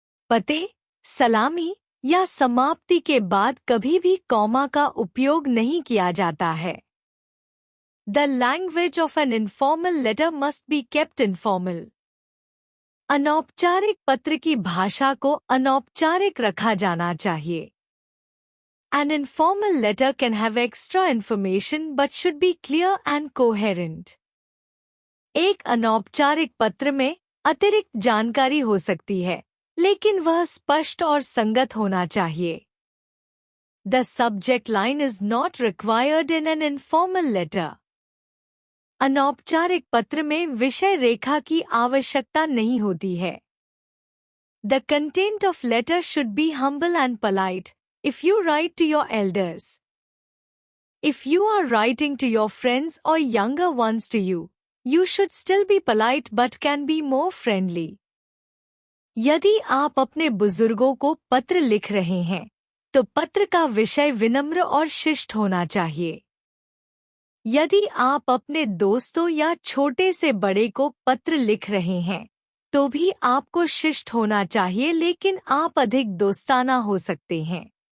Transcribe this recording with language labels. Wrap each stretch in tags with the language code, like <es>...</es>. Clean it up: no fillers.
<hi>पते, सलामी या समाप्ति के बाद कभी भी कॉमा का उपयोग नहीं किया जाता है।</hi> <en>The language of an informal letter must be kept informal.</en> <hi>अनौपचारिक पत्र की भाषा को अनौपचारिक रखा जाना चाहिए.</hi> <en>An informal letter can have extra information but should be clear and coherent.</en> <hi>एक अनौपचारिक पत्र में अतिरिक्त जानकारी हो सकती है, लेकिन वह स्पष्ट और संगत होना चाहिए.</hi> <en>The subject line is not required in an informal letter.</en> <hi>अनौपचारिक पत्र में विषय रेखा की आवश्यकता नहीं होती है.</hi> <en>The content of letter should be humble and polite if you write to your elders. If you are writing to your friends or younger ones to you, you should still be polite but can be more friendly.</en> <hi>यदि आप अपने बुजुर्गों को पत्र लिख रहे हैं, तो पत्र का विषय विनम्र और शिष्ट होना चाहिए. यदि आप अपने दोस्तों या छोटे से बड़े को पत्र लिख रहे हैं, तो भी आपको शिष्ट होना चाहिए, लेकिन आप अधिक दोस्ताना हो सकते हैं.</hi>